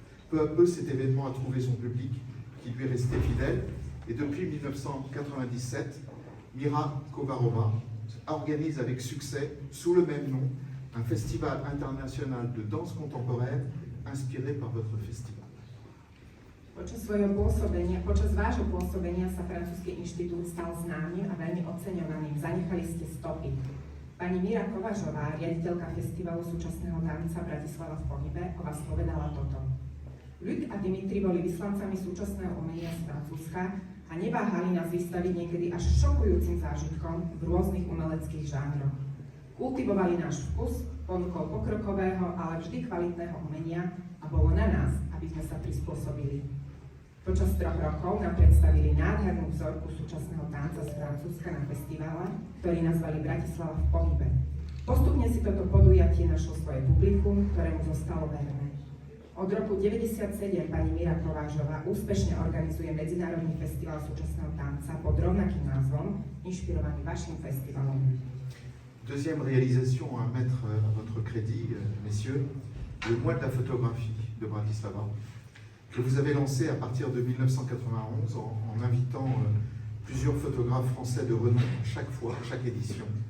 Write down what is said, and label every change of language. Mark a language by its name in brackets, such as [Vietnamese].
[French] Peu à peu, cet événement a trouvé son public qui lui restait fidèle, et depuis 1997, Mira Kovarova organise avec succès, sous le même nom, un festival international de danse contemporaine inspiré par votre festival. [Slovak] Počas vášho pôsobenia sa Francúzsky inštitút stal známym a veľmi oceňovaným. Zanechali ste stopy. Pani Mira Kovažová, riaditeľka festivalu súčasného tanca Bratislava v pohybe, o vás povedala toto. Luc a Dimitri boli vyslancami súčasného umenia z Francúzska a neváhali nás vystaviť niekedy až šokujúcim zážitkom v rôznych umeleckých žánroch. Kultivovali náš vkus, ponukou pokrokového, ale vždy kvalitného umenia a bolo na nás, aby sme sa prispôsobili. Počas 3 rokov nám predstavili nádhernú vzorku súčasného tanca z Francúzska na festivale, ktorý nazvali Bratislava v pohybe. Postupne si toto podujatie našlo svoje publikum, ktorému zostalo verné. Od roku 1997 pani Mira Kovážová úspešne organizuje Medzinárodný festival súčasného tanca pod rovnakým názvom, inšpirovaný vašim festivalom. [French] Deuxième réalisation à mettre à votre crédit, messieurs, le mois de la photographie de Bratislava, que vous avez lancé à partir de 1991 en invitant plusieurs photographes français de renom chaque fois, chaque édition.